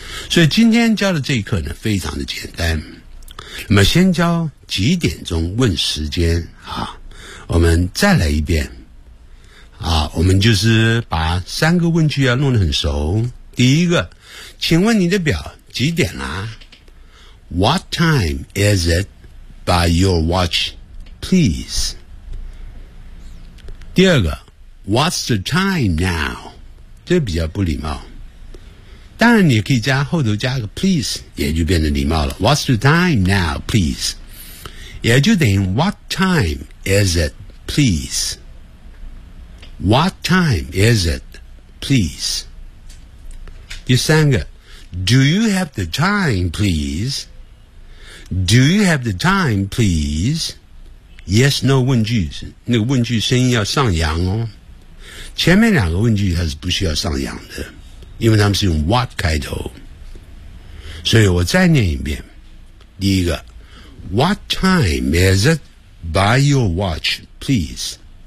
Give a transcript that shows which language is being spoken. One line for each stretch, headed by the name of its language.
Chinese: 所以今天教的这一课呢非常的简单。那么先教几点钟问时间啊，我们再来一遍啊，我们就是把三个问句要弄得很熟。第一个，请问你的表几点啦？
English: What time is it by your watch, please? 第二个 What's the time now?
Chinese: 这比较不礼貌。当然你也可以加后头加个 please, 也就变成礼貌了。
English: What's the time now, please? 也就等于 What time is it, please? What time is it, please?
Chinese: 第三个
English: Do you have the time, please? Do you have the time, please? Yes, no
Chinese: 问句，那个问句声音要上扬哦。前面两个问句它是不需要上扬的，因为他们是用 what 开头。所以我再念一遍。第一个
English: ,What time is it by your watch, please?